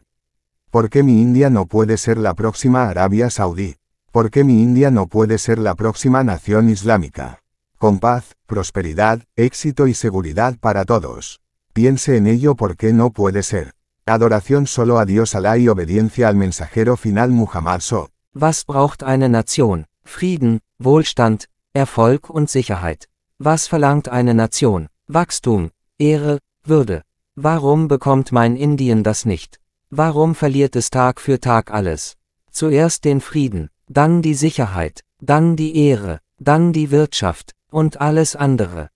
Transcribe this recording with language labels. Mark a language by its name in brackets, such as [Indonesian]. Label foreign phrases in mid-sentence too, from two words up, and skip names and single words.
[Spanish] ¿Por qué mi India no puede ser la próxima Arabia Saudí? ¿Por qué mi India no puede ser la próxima nación islámica? Con paz, prosperidad, éxito y seguridad para todos. Piense en ello porque no puede ser. Adoración solo a Dios Alá y obediencia al mensajero final Muhammad [German] Was braucht eine Nation? Frieden, Wohlstand, Erfolg und Sicherheit. Was verlangt eine Nation? Wachstum, Ehre, Würde. Warum bekommt mein Indien das nicht? Warum verliert es Tag für Tag alles? Zuerst den Frieden, dann die Sicherheit, dann die Ehre, dann die Wirtschaft, und alles andere.